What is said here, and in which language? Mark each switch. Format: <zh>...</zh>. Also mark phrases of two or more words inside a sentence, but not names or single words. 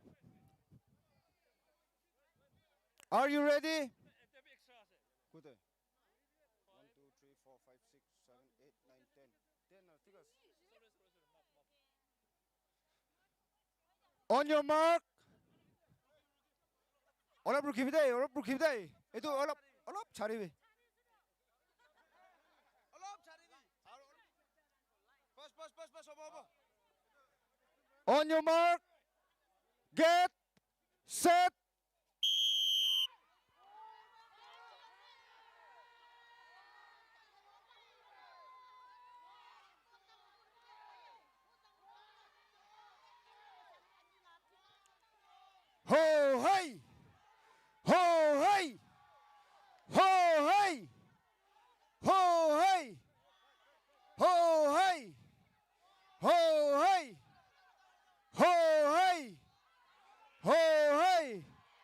<en>Are you ready? Good. 1, 2, 3, 4, 5, 6, 7, 8, 9, 10. 10 figures. On your mark. Olap rukibide, olap rukibide. Itu olap charibi. Olop charibi. Pas, obo. On your mark. Get set. Ho hey! Ho hey! Ho hey! Ho hey! Ho hey! Ho hey! Ho hey! Ho hey!</en>